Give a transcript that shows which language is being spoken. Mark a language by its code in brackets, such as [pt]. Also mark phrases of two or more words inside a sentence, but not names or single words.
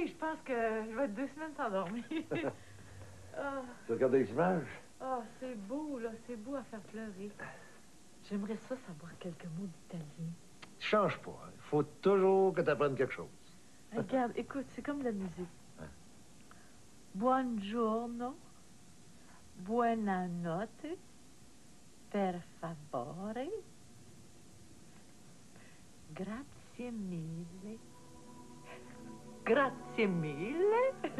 [fr] Je pense que je vais être 2 semaines sans dormir. Ah, Tu regardes les images? ah, c'est beau, là. C'est beau à faire pleurer. J'aimerais ça savoir quelques mots d'italien. Tu changes pas. Il faut toujours que tu apprennes quelque chose. Regarde, écoute, c'est comme la musique. [it] Buongiorno, buonanotte, per favore, grazie mille, grazie mille.